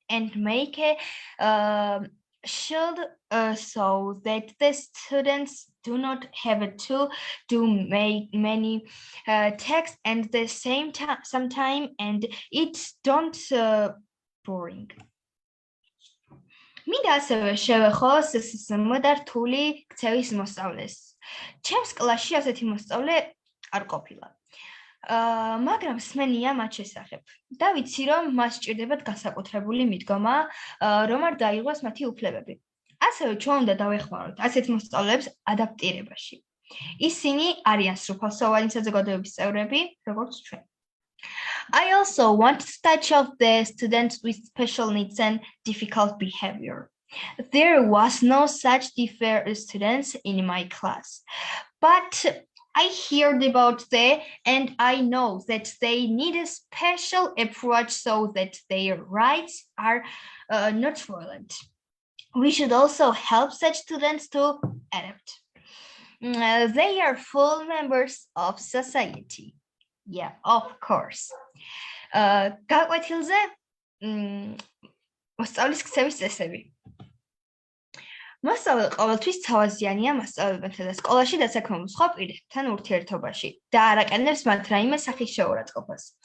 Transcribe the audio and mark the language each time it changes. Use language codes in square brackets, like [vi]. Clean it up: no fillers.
[en] and make a shield so that the students do not have to do many texts and the same time sometime and it's don't boring. [ka] მინდა ასევე შევეხოს სსმ და რთული ქცევის მოსწავლეს. ჩემს კლასში ასეთი მოსწავლე არ ყოფილა. მაგრამ სმენია მათ შესახებ და ვიცი რომ მას სჭირდებათ განსაკუთრებული მიდგომა რომ არ დაიღოს მათი უფლებები. ასევე ჩვენ უნდა დავეხმაროთ ასეთ მოსწავლეებს ადაპტირებაში. ისინი არიან სრულფასოვანი საზოგადოების წევრები, როგორც ჩვენ. [en] I also want to touch on the students with special needs and difficult behavior. There was no such different students in my class, but I heard about them and I know that they need a special approach so that their rights are not violent. We should also help such students to adapt. They are full members of society. Yeah, of course. [ka] გაკვეთილზე მოსწავლის ქცევის წესები. მოსწავლე ყოველთვის თავაზიანია მასწავლებელთან და სკოლაში დასაქმებულ სხვა პირებთან ურთიერთობაში და არ აყენებს მათ რაიმე სახის შეურაცხყოფას.